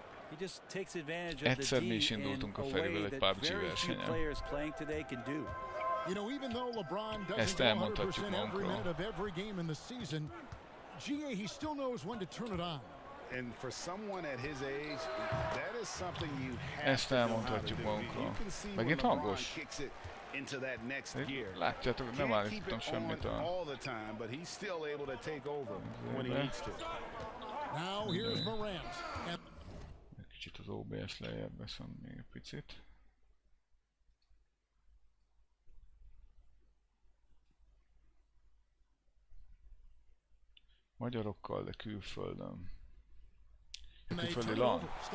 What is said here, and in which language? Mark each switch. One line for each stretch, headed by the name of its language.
English: He just takes advantage of the D in a way that very few players playing today can do. You know, even though LeBron doesn't go 100% every minute of every game in the season, GA, he still knows when to turn it on. And for someone at his age, that is something you have
Hungarian: Ezt elmondhatjuk magunkról. Megint hangos.
English: Into that next gear.
Hungarian: Látjátok, nem állítottam semmit
English: all the time, but he's still able to take over when he needs to. Now here's Morant.
Hungarian: Kicsit az OBS lejjebb veszem még egy picit. Magyarokkal, de külföldön. Külföldi LAN.